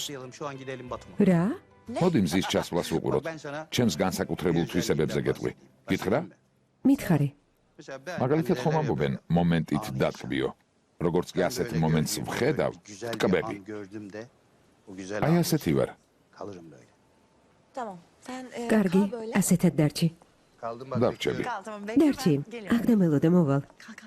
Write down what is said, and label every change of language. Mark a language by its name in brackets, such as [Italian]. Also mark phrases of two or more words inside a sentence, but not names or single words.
[Georgian] რა? მოდი მზის ჩასვლას ვუყუროთ. ჩემს განსაკუთრებულ თვისებებზე გეტყვი. გითხრა? მითხარი. მაგალითად ხომ ამბობენ, მომენტით დატკბიო. როგორც კი ასეთ მომენტს ვხედავ, ტკბები. აი ასეთი ვარ. [Turkish] Tamam. Sen [Georgian] კარგი, [Turkish] kal böyle. [Georgian] ასეთად დარჩი. დარჩები. [Turkish] Kal tamam bekle. [Georgian] დარჩი. [Turkish] ben geliyorum. [Georgian] აქ დამელოდე მოვალ. [Turkish] Kal kal.